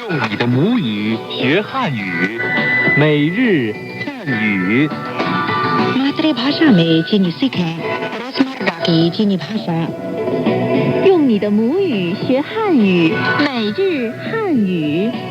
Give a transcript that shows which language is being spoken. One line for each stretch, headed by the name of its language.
Chinese: 你的母语学汉语，每日汉语。
Hindi: मातृभाषा में चीनी सीखें रोजमर्रा की चीनी भाषा।
Chinese: 用你的母语学汉语，每日汉语。